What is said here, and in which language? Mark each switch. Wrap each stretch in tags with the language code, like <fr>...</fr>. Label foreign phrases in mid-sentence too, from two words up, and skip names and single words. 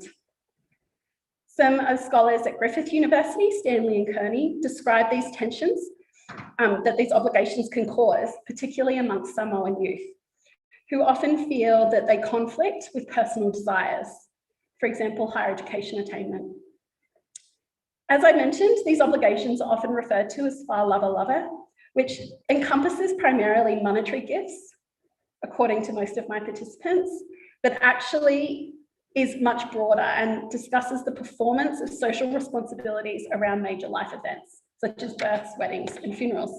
<en>Some scholars at Griffith University, Stanley and Kearney, describe these tensions that these obligations can cause, particularly amongst Samoan youth, who often feel that they conflict with personal desires, for example, higher education attainment. As I mentioned, these obligations are often referred to as wha lava lava, which encompasses primarily monetary gifts, according to most of my participants, but actually is much broader and discusses the performance of social responsibilities around major life events, such as births, weddings, and funerals.</en>